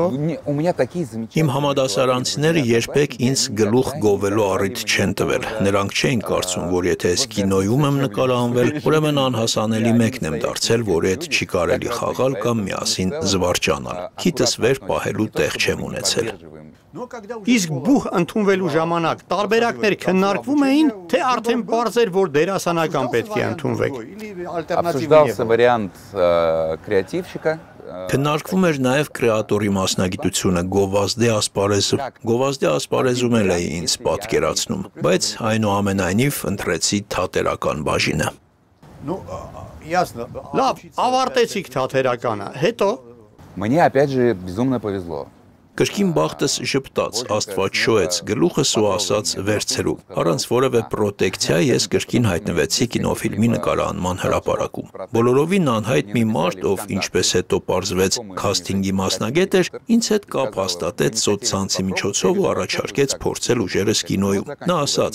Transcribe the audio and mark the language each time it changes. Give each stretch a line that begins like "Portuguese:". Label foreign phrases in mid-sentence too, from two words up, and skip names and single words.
Armenian: Իմ համադասարանցիները երբեք ինձ գլուխ գովելու առիթ չեն տվել։ Նրանք չէին կարծում, որ եթե ես կինոյում եմ նկարահանվել, ուրեմն անհասանելի մեկն եմ դարձել, որի հետ չի կարելի խաղալ կամ միասին զվարճանալ։ Քիթս վեր պահելու տեղ չեմ ունեցել։ Իսկ բուհ ընդունվելու ժամանակ տարբերակներ քննարկվում էին, թե արդեն պարզ էր, որ դերասանական պետք է ընդունվեք։
Russian: Обсуждался вариант креативщика.
Armenian: Քննարկվում էր նաև կրեատորի մասնագիտությունը, գովազդի ասպարեզում էլ էի ինձ պատկերացնում, բայց այնուամենայնիվ ընտրեցի թատերական բաժինը։ Լավ, ավարտեցիք թատերականը, հետո
Russian: Мне опять же безумно повезло.
Armenian: Կրկին բախտս ժպտաց, Աստված շոյեց գլուխս ու ասաց վերցրու։ Առանց որևէ պրոտեկցիա ես կրկին հայտնվեցի կինոֆիլմի նկարահանման հրապարակում։ Բոլորովին անհայտ մի մարդ, ով ինչպես հետո պարզվեց քասթինգի մասնագետ էր, ինձ հետ կապ հաստատեց սոցցանցի միջոցով ու առաջարկեց փորձել ուժերս կինոյում։ Նա ասաց.